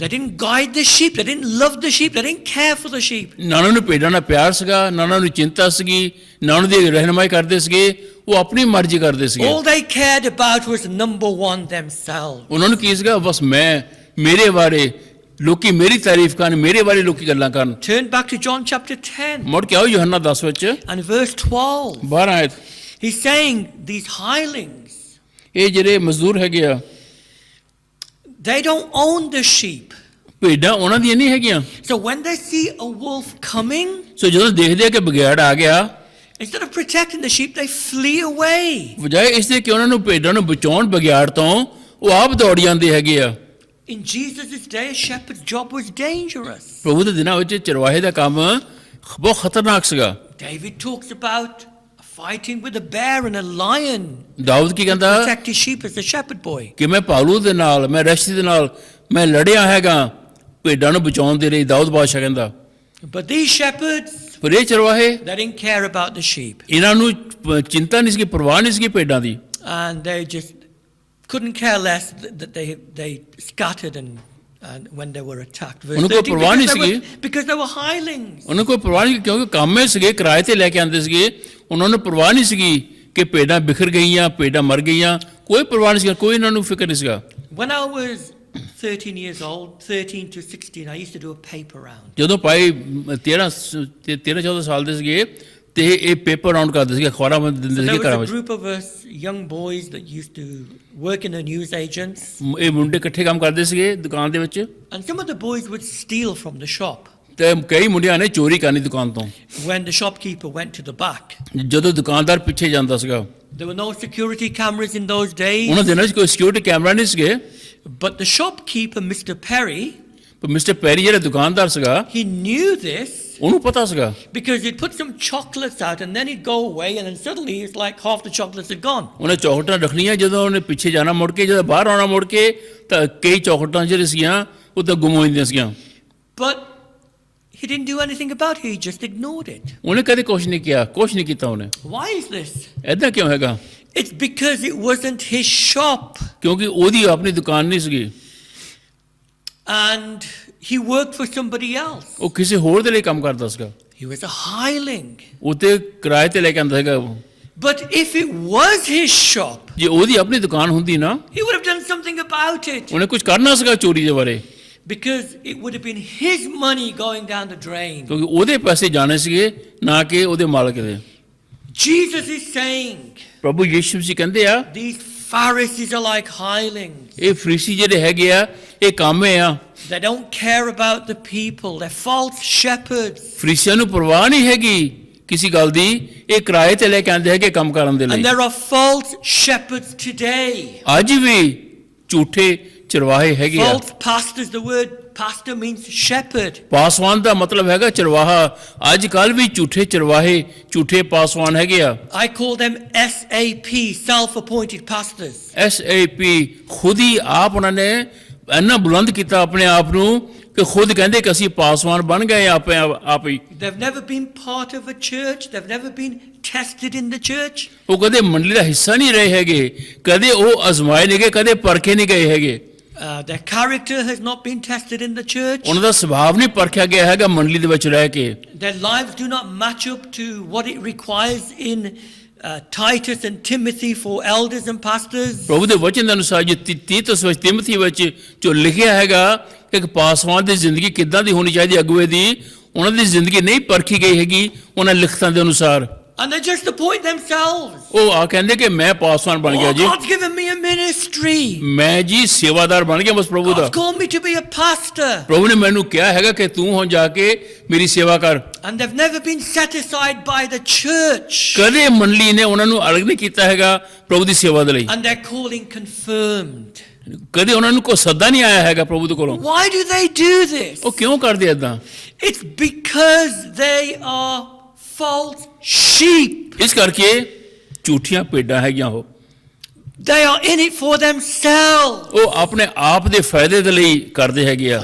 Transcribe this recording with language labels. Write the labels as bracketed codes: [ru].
[en] They didn't guide the sheep. They didn't love the sheep. They didn't care for the sheep. [pa] ਨਾ ਉਹਨਾਂ ਨੂੰ ਭੇਡਾਂ ਨਾਲ ਪਿਆਰ ਸੀਗਾ, ਨਾ ਉਹਨਾਂ ਨੂੰ ਚਿੰਤਾ ਸੀਗੀ, ਨਾ ਉਹਨਾਂ ਦੀ ਰਹਿਨਮਾਈ ਕਰਦੇ ਸੀਗੇ, ਉਹ ਆਪਣੀ ਮਰਜ਼ੀ ਕਰਦੇ ਸੀਗੇ। [en] All they cared about was number one, themselves. [pa] ਉਹਨਾਂ ਨੂੰ ਕੀ ਸੀਗਾ, ਬਸ ਮੇਰੇ ਬਾਰੇ ਲੋਕੀ ਮੇਰੀ ਤਾਰੀਫ ਕਰਨ, ਮੇਰੇ ਬਾਰੇ ਲੋਕੀ ਗੱਲਾਂ ਕਰਨ। [en] Turn back to John chapter 10 [pa] ਮੁੜ ਕੇ ਆਓ ਯੋਹੰਨਾ 10 ਵਿੱਚ [en] and verse 12. [pa] 12 ਆਇਤ। [en] He's saying these hirelings, [pa] ਇਹ ਜਿਹੜੇ ਮਜ਼ਦੂਰ ਹੈਗੇ ਆ, [en] they don't own the sheep. [pa] ਭੇਡਾਂ ਉਹਨਾਂ ਦੀਆਂ ਨਹੀਂ ਹੈਗੀਆਂ। [en] So when they see a wolf coming, [pa] ਸੋ ਜਦੋਂ ਦੇਖਦੇ ਆ ਕਿ ਬਗਿਆੜ ਆ ਗਿਆ, [en] instead of protecting the sheep, they flee away. [pa] ਬਜਾਏ ਇਸ ਦੇ ਕਿ ਉਹਨਾਂ ਨੂੰ ਭੇਡਾਂ ਨੂੰ ਬਚਾਉਣ ਬਗਿਆੜ ਤੋਂ, ਉਹ ਆਪ ਦੌੜ ਜਾਂਦੇ ਹੈਗੇ ਆ। [en] In Jesus' day, a shepherd's job was dangerous. [pa] ਪ੍ਰਭੂ ਦੇ ਦਿਨਾਂ ਵਿੱਚ ਚਰਵਾਹੇ ਦਾ ਕੰਮ ਬਹੁਤ ਖਤਰਨਾਕ ਸੀਗਾ। [en] David talks about fighting with a bear and a lion. [pa] Dawood ਕੀ ਕਹਿੰਦਾ [en] Protect his sheep as a shepherd boy. [pa] ਕਿ ਮੈਂ ਭਾਲੂ ਦੇ ਨਾਲ, ਮੈਂ ਰਸ਼ਤੀ ਦੇ ਨਾਲ ਮੈਂ ਲੜਿਆ ਹੈਗਾ ਭੇਡਾਂ ਨੂੰ ਬਚਾਉਣ ਦੇ ਲਈ, ਦਾਊਦ ਬਾਦਸ਼ਾਹ ਕਹਿੰਦਾ। [en] But these shepherds, [pa] ਪਰ ਇਹ ਚਰਵਾਹੇ, [en] they didn't care about the sheep. [pa] ਇਹਨਾਂ ਨੂੰ ਚਿੰਤਾ ਨਹੀਂ ਸੀ, ਪਰਵਾਹ ਨਹੀਂ ਸੀ ਭੇਡਾਂ ਦੀ। [en] And they just couldn't care less that they scattered and when they were attacked. Verse [hi] उनको [en] 13, [pa] परवाह नहीं सीगी। [en] because they were hirelings. [pa] ਉਹਨਾਂ ਕੋਈ ਪਰਵਾਹ ਨਹੀਂ, ਕਿਉਂਕਿ ਕਾਮੇ ਸੀਗੇ, ਕਿਰਾਏ ਤੇ ਲੈ ਕੇ ਆਉਂਦੇ ਸੀਗੇ, ਉਹਨਾਂ ਨੂੰ ਪਰਵਾਹ ਨਹੀਂ ਸੀਗੀ ਕਿ ਭੇਡਾਂ ਬਿਖਰ ਗਈਆਂ, ਭੇਡਾਂ ਮਰ ਗਈਆਂ, ਕੋਈ ਪਰਵਾਹ ਨਹੀਂ ਸੀਗਾ, ਕੋਈ ਇਹਨਾਂ ਨੂੰ ਫਿਕਰ ਨਹੀਂ ਸੀਗਾ। [en] When I was 13 years old, 13 to 16, I used to do a paper round. [pa] ਜਦੋਂ ਭਾਈ 13-14 ਸਾਲ ਦੇ ਸੀਗੇ ਤੇ ਇਹ ਪੇਪਰ ਰਾਉਂਡ ਕਰਦੇ ਸੀਗੇ, ਅਖਬਾਰਾਂ ਵਿੱਚ ਦਿੰਦੇ [en] There [pa] ਸੀਗੇ ਘਰਾਂ [en] was a group of us young boys that used to work in the news agents, [pa] ਇਹ ਮੁੰਡੇ ਇਕੱਠੇ ਕੰਮ ਕਰਦੇ ਸੀਗੇ ਦੁਕਾਨ ਦੇ ਵਿੱਚ, [en] and some of the boys would steal from the shop [pa] ਤੇ ਕਈ ਮੁੰਡਿਆਂ ਨੇ ਚੋਰੀ ਕਰਨੀ ਦੁਕਾਨ ਤੋਂ। [en] when the shopkeeper went to the back. [pa] ਜਦੋਂ ਦੁਕਾਨਦਾਰ ਪਿੱਛੇ ਜਾਂਦਾ ਸੀਗਾ, [en] There were no security cameras in those days, [pa] ਉਹਨਾਂ ਦਿਨਾਂ 'ਚ ਕੋਈ ਸਿਕਿਉਰਿਟੀ ਕੈਮਰਾ ਨਹੀਂ ਸੀਗੇ, [en] but the shopkeeper, Mr. Perry, [pa] ਪਰ ਮਿਸਟਰ ਪੈਰੀ ਜਿਹੜਾ ਦੁਕਾਨਦਾਰ ਸੀਗਾ [en] he knew this [pa] ਉਹਨੂੰ ਪਤਾ ਸੀਗਾ, [en] because he'd put some chocolates out and then he'd go away and then suddenly it's like half the chocolates are gone. [pa] ਉਹਨੇ ਚੌਕਲੇਟਾਂ ਰੱਖਣੀਆਂ, ਜਦੋਂ ਉਹਨੇ ਪਿੱਛੇ ਜਾਣਾ ਮੁੜ ਕੇ, ਜਦੋਂ ਬਾਹਰ ਆਉਣਾ ਮੁੜ ਕੇ ਤਾਂ ਕਈ ਚੌਕਲੇਟਾਂ ਜਿਹੜੀਆਂ ਸੀਗੀਆਂ ਉਹ ਤਾਂ ਗੁੰਮ ਹੋ ਜਾਂਦੀਆਂ ਸੀਗੀਆਂ। [en] But he didn't do anything about it, he just ignored it. [pa] ਉਹਨੇ ਕਦੇ ਕੁਛ ਨਹੀਂ ਕੀਤਾ, ਕੁਛ ਨਹੀਂ ਕੀਤਾ ਉਹਨੇ। [en] Why is this? [pa] ਐਦਾਂ ਕਿਉਂ ਹੈਗਾ? [en] It's because it wasn't his shop [pa] ਕਿਉਂਕਿ ਉਹਦੀ ਆਪਣੀ ਦੁਕਾਨ ਨਹੀਂ ਸੀਗੀ, [en] and he worked for somebody else. [pa] ਉਹ ਕਿਸੇ ਹੋਰ ਦੇ ਲਈ ਕੰਮ ਕਰਦਾ ਸੀਗਾ, [en] He was a hireling. [pa] ਉਹ ਤੇ ਕਿਰਾਏ ਤੇ ਲੈ ਕੇ ਆਉਂਦਾ ਸੀਗਾ। [en] But if it was his shop, [pa] ਜੇ ਉਹਦੀ ਆਪਣੀ ਦੁਕਾਨ ਹੁੰਦੀ ਨਾ, [en] he would have done something about it [pa] ਉਹਨੇ ਕੁਝ ਕਰਨਾ ਸੀਗਾ ਚੋਰੀ ਦੇ ਬਾਰੇ, [en] because it would have been his money going down the drain. [pa] ਕਿਉਂਕਿ ਉਹਦੇ ਪੈਸੇ ਜਾਣੇ ਸੀਗੇ ਨਾ ਕਿ ਉਹਦੇ ਮਾਲਕ ਦੇ। [en] Jesus is saying [pa] ਪ੍ਰਭੂ ਯਿਸੂ ਜੀ ਕਹਿੰਦੇ ਆ [en] these Pharisees are like hirelings. [pa] ਇਹ ਫਰੀਸੀ ਜਿਹੜੇ ਹੈਗੇ ਆ ਇਹ ਕਾਮੇ ਆ, [en] They don't care about the people. They're false shepherds. [pa] ਫਰੀਸੀਆਂ ਨੂੰ ਪਰਵਾਹ ਨਹੀਂ ਹੈਗੀ ਕਿਸੇ ਗੱਲ ਦੀ, ਇਹ ਕਿਰਾਏ ਤੇ ਲੈ ਕੇ ਆਉਂਦੇ ਹੈਗੇ ਕੰਮ ਕਰਨ ਦੇ ਲਈ। [en] And there are false shepherds today. [pa] ਅੱਜ ਵੀ ਝੂਠੇ ਚਰਵਾਹੇ ਹੈਗੇ ਆ। [en] False pastors. The word pastor means shepherd. [pa] Paswan ਦਾ ਮਤਲਬ ਹੈਗਾ ਚਰਵਾਹਾ। ਅੱਜ ਕੱਲ ਵੀ ਝੂਠੇ ਚਰਵਾਹੇ, ਝੂਠੇ ਪਾਸਵਾਨ ਹੈਗੇ ਆ। [en] I call them SAP, self-appointed pastors. [pa] SAP ਖੁਦ ਹੀ ਆਪ ਉਹਨਾਂ ਨੇ ਇੰਨਾ ਬੁਲੰਦ ਕੀਤਾ ਆਪਣੇ ਆਪ ਨੂੰ ਕਿ ਖੁਦ ਕਹਿੰਦੇ ਕਿ ਅਸੀਂ ਪਾਸਵਾਨ ਬਣ ਗਏ ਆਪ ਹੀ। [en] They've never been part of a church. They've never been tested in the church. [pa] ਉਹ ਕਦੇ ਮੰਡਲੀ ਦਾ ਹਿੱਸਾ ਨਹੀਂ ਰਹੇ ਹੈਗੇ, ਕਦੇ ਉਹ ਅਜ਼ਮਾਏ ਨਹੀਂ ਗਏ, ਕਦੇ ਪਰਖੇ ਨਹੀਂ ਗਏ ਹੈਗੇ। [en] Their character has not been tested in the church. [pa] ਉਹਨਾਂ ਦਾ ਸੁਭਾਅ ਨਹੀਂ ਪਰਖਿਆ ਗਿਆ ਹੈਗਾ ਮੰਡਲੀ ਦੇ ਵਿੱਚ ਰਹਿ ਕੇ। [en] Their lives do not match up to what it requires in Titus and Timothy for elders and pastors. [pa] ਪ੍ਰਭੂ ਦੇ ਵਚਨ ਦੇ ਅਨੁਸਾਰ ਜੋ ਤੀਤੁਸ ਵਿੱਚ ਤਿਮੋਥੀ ਵਿੱਚ ਜੋ ਲਿਖਿਆ ਹੈਗਾ ਕਿ ਇੱਕ ਪਾਸਵਾਨ ਦੀ ਜ਼ਿੰਦਗੀ ਕਿੱਦਾਂ ਦੀ ਹੋਣੀ ਚਾਹੀਦੀ ਅਗੁਵੇ ਦੀ, ਉਹਨਾਂ ਦੀ ਜ਼ਿੰਦਗੀ ਨਹੀਂ ਪਰਖੀ ਗਈ ਹੈਗੀ ਉਹਨਾਂ ਲਿਖਤਾਂ ਦੇ ਅਨੁਸਾਰ। [en] And they just appoint themselves. [pa] ਉਹ ਆ ਕਹਿੰਦੇ ਕਿ ਮੈਂ ਪਾਸਵਾਨ ਬਣ ਗਿਆ [en] Oh, [pa] ਜੀ, [en] God's given me a ministry. [pa] ਮੈਂ ਜੀ ਸੇਵਾਦਾਰ ਬਣ ਗਿਆ ਬਸ ਪ੍ਰਭੂ ਦਾ। [en] God's called me to be a pastor. [pa] ਪ੍ਰਭੂ ਨੇ ਮੈਨੂੰ ਕਿਹਾ ਹੈਗਾ ਕਿ ਤੂੰ ਹੁਣ ਜਾ ਕੇ ਮੇਰੀ ਸੇਵਾ ਕਰ। [en] And they've never been set aside by the church. [pa] ਕਦੇ ਮੰਡਲੀ ਨੇ ਉਹਨਾਂ ਨੂੰ ਅਲੱਗ ਨਹੀਂ ਕੀਤਾ ਹੈਗਾ ਪ੍ਰਭੂ ਦੀ ਸੇਵਾ ਦੇ ਲਈ, [en] And their calling confirmed. [pa] ਕਦੇ ਉਹਨਾਂ ਨੂੰ ਕੋਈ ਸੱਦਾ ਨਹੀਂ ਆਇਆ ਹੈਗਾ ਪ੍ਰਭੂ ਦੇ ਕੋਲੋਂ। [en] Why do they do this? [pa] ਉਹ ਕਿਉਂ ਕਰਦੇ ਏਦਾਂ? [en] It's because they are false sheep. [pa] ਇਸ ਕਰਕੇ ਝੂਠੀਆਂ ਭੇਡਾਂ ਹੈਗੀਆਂ ਉਹ। [en] They are in it for themselves. [pa] ਉਹ ਆਪਣੇ ਆਪ ਦੇ ਫਾਇਦੇ ਦੇ ਲਈ ਕਰਦੇ ਹੈਗੇ ਆ,